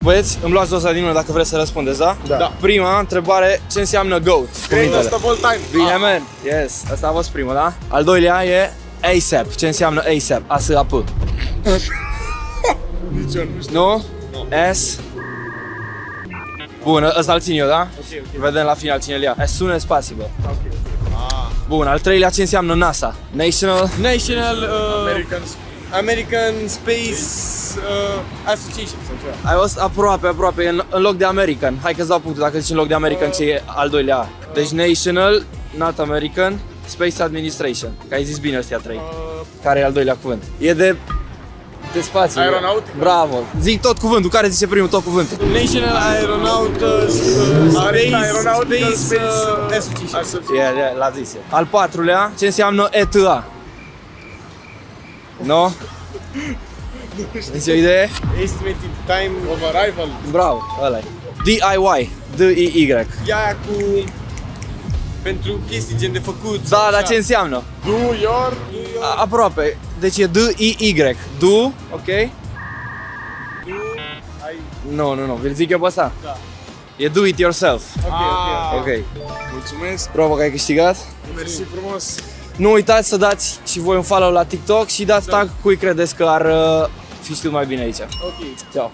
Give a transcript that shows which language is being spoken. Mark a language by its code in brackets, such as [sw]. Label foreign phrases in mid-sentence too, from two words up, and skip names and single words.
[ro] Băieți, îmi luați doza din mână dacă vreți să răspundeți, da? Da. Prima întrebare, ce înseamnă GOAT? [en] Greatest of all time. [ro] Bine, man. Yes, asta a fost primul, da? Al doilea e ASAP. Ce înseamnă ASAP? ASAP. Nici eu nu știu. Nu? S. Bun, ăsta îl țin eu, da? Ok. Vedem la final cine îl ia. [en] As soon as possible. [ro] Bun, al treilea ce înseamnă NASA? [en] National American Space Association sau ceva. [ro] Ai fost aproape, în loc de American. Hai că-ți dau punctul dacă zici în loc de American ce e al doilea A. [en] Deci National, not American, Space Administration. [ro] Că ai zis bine ăstea trei. Care e al doilea cuvânt? E de spațiu. Aeronautică. Bravo. Zic tot cuvântul, care zice primul tot cuvântul? [en] National Space Association. [ro] Yeah, l-a zis. Al patrulea, ce înseamnă ETA? No? Deci o idee? [en] Estimated time of arrival. [ro] Bravo, ăla-i. DIY, D-I-Y. E aia cu... pentru chestii gen de făcut. Da, dar ce înseamnă? [en] Do your... [ro] Aproape. Deci e D-I-Y. Do, ok? Nu, vi-l zic eu pe ăsta? Da. [en] E do it yourself. [ro] Ok. Mulțumesc. Bravo că ai câștigat. Mersi frumos. Nu uitați să dați și voi un follow la TikTok și dați tag cui credeți că ar fi știut mai bine aici. Ok. Ciao.